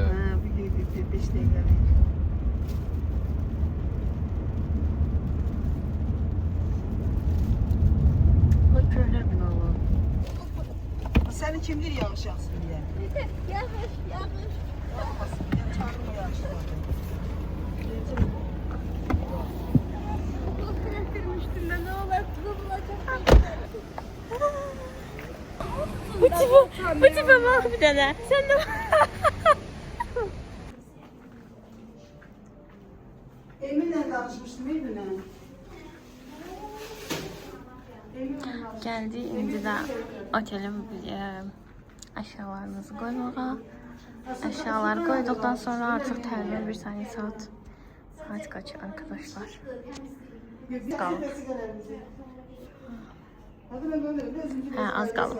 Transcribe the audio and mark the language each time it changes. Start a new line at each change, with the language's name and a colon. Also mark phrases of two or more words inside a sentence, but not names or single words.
Azerbaijani: Hə, bu 5 dəqiqəlik. Bu köhnə binalar. Sənin kimdir yağış yaxşı deyə? Yağış, yağış. Yəni çağırma yağış.
Turkish: Bu tipe bak bir tane. Sen de
Azerbaijani: Eminlə danışmışdım, Eminlə. geldi indi də otelin əşyalarınızı qoymağa. Əşyaları qoyduqdan sonra artıq təxminən bir
Turkish: saniye saat kaç arkadaşlar?
Azerbaijani: Qalıb. Hə, az qalıb.